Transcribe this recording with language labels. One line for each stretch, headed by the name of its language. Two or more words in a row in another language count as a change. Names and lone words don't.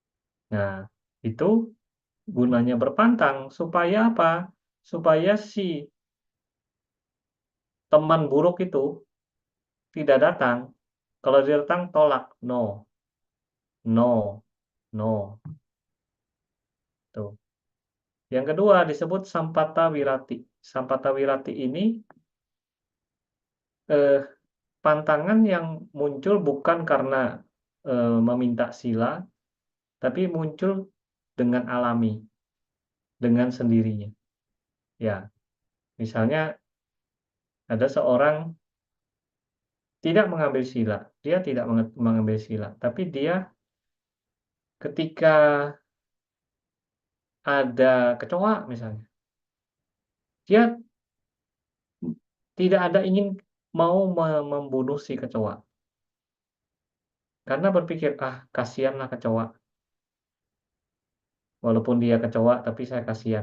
Indonesian: Nah, itu Gunanya berpantang supaya apa? Supaya si teman buruk itu tidak datang. Kalau dia datang, tolak,
English: no, no, no.
Indonesian: Tuh. Yang kedua disebut
Pali: sampata wirati. Sampata wirati
Indonesian: ini eh, pantangan yang muncul bukan karena meminta sila, tapi muncul dengan alami, dengan sendirinya. Ya, misalnya ada seorang tidak mengambil sila, dia tidak mengambil sila, tapi dia ketika ada kecoa misalnya, dia tidak ada ingin mau membunuh si kecoa, karena berpikir, "Ah, kasihanlah kecoa, walaupun dia kecoa tapi saya kasihan."